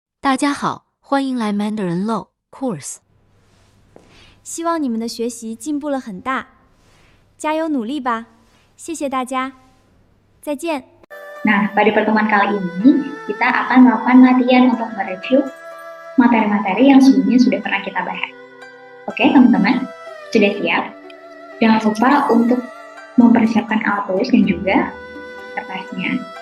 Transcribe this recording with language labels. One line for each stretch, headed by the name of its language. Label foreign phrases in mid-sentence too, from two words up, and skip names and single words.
Chinese: 大家好，欢迎来 Mandarin Low Course。希望你们的学习进步了很大，加油努力吧！谢谢大家，再见。
Indonesian: Nah, pada pertemuan kali ini kita akan melakukan latihan untuk mereview materi-materi yang sebelumnya sudah pernah kita bahas. Oke, teman-teman, sudah siap? Jangan lupa untuk mempersiapkan alat tulis dan juga kertasnya.